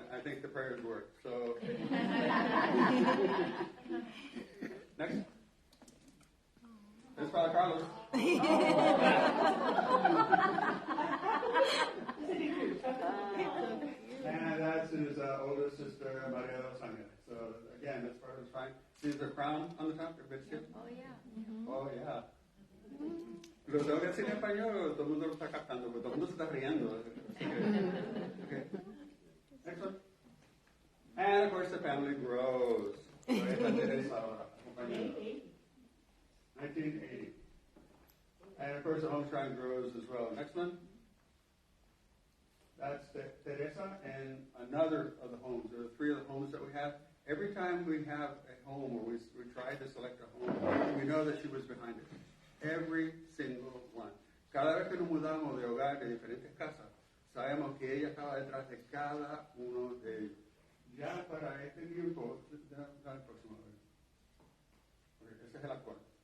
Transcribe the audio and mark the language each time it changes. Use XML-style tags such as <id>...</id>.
<en>I think the prayers work. So next. There's Father Carlos. And that's his older sister, Maria de los Ángeles. So again, that's part of the shrine. See the crown on the top, your big ship? Oh, yeah. Oh, yeah.</en> <es>Lo tengo que decir en español, todo el mundo lo está captando, porque todo el mundo se está riendo.</es> <en>Okay. Next one. And of course the family grows. 1980. And of course the home shrine grows as well. Next one. That's Teresa and another of the homes. There are 3 of the homes that we have. Every time we have a home, or we try to select a home, we know that she was behind it. Every single one.</en> <es>Cada vez que nos mudamos de hogar, de diferentes casas, sabemos que ella estaba detrás de cada uno de ellos. Ya para este tiempo, dame el próximo. Okay, ese es el actual.</es>